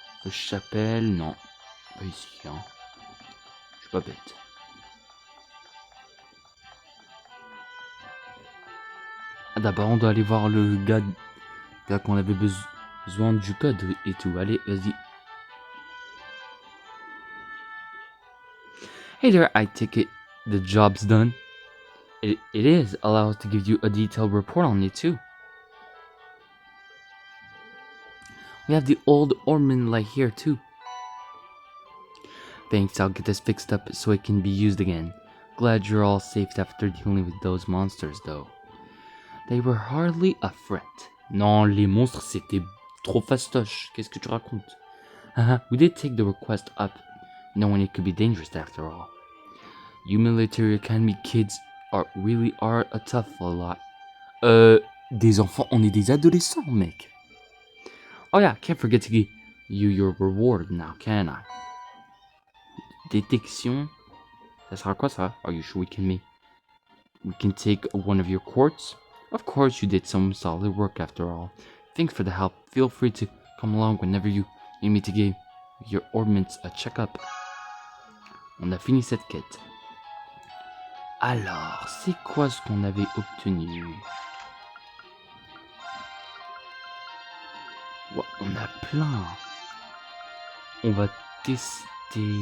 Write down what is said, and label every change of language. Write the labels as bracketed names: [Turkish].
[French] Chapelle, non. Pas ici, hein. Je suis pas bête. Ah, d'abord, on doit aller voir le gars qu'on avait besoin du code et tout. Allez, vas-y. [English] Hey there, I take it the job's done. It is. Allow us to give you a detailed report on it too. We have the old Ormond light here too. Thanks, I'll get this fixed up so it can be used again. Glad you're all safe after dealing with those monsters though. They were hardly a threat. [French] Non, les monstres c'était trop fastoche. Qu'est-ce que tu racontes? [English] We did take the request up, knowing it could be dangerous after all. You military academy kids really are a tough lot. [French] Des enfants, on est des adolescents, mec. [English] Oh yeah, can't forget to give you your reward now, can I? [French] Détection. Ça sera quoi ça? [English] Are you sure we can take one of your quartz? Of course you did some solid work after all. Thanks for the help. Feel free to come along whenever you need me to give your ornaments a check-up. [French] On a fini cette quête. Alors, c'est quoi ce qu'on avait obtenu? Ouais, on a plein. On va tester...